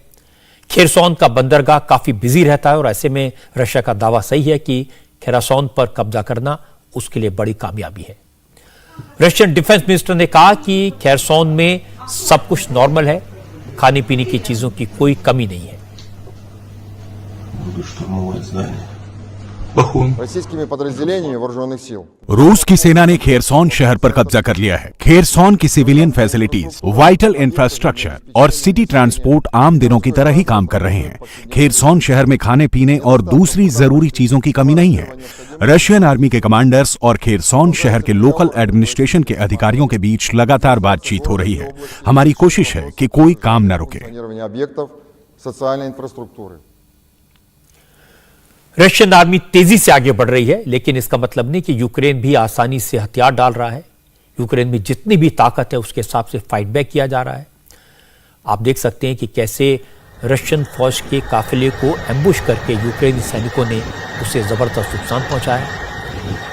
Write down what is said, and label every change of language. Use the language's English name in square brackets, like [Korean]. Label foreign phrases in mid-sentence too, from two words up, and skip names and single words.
[Hindi] खेरसोन का बंदरगाह काफी बिजी रहता है और ऐसे में रशिया का दावा सही है कि खेरासोन पर कब्जा करना उसके लिए बड़ी कामयाबी है। [English] Russian defence minister [Hindi] ने कहा कि खेरसोन में सब कुछ नॉर्मल है, खाने पीने की चीजों की कोई कमी नहीं है। [Russian] Российскими подразделениями вооруженных сил. [Hindi] रूस की सेना ने खेरसोन शहर पर कब्जा कर लिया है। खेरसोन की [English] civilian facilities, vital infrastructure [Hindi] और [English] city transport [Hindi] आम दिनों की तरह ही काम कर रहे हैं। खेरसोन शहर में खाने पीने और दूसरी जरूरी चीजों की कमी नहीं है। [English] Russian army [Hindi] के कमांडर्स और खेरसोन शहर के [English] local administration [Hindi] के अधिकारियों के बीच लगातार बातचीत हो रही है। हमारी कोशिश है कि कोई काम न रुके। [Russian] Планирование объектов социальной инфраструктуры. [English] Russian army [Hindi] तेजी से आगे बढ़ रही है, लेकिन इसका मतलब नहीं कि यूक्रेन भी आसानी से हथियार डाल रहा है। यूक्रेन में जितनी भी ताकत है उसके हिसाब से [English] fight back [Hindi] किया जा रहा है। आप देख सकते हैं कि कैसे रशियन फौज के काफिले को एम्बुश करके यूक्रेनी सैनिकों ने उसे जबरदस्त नुकसान पहुंचाया।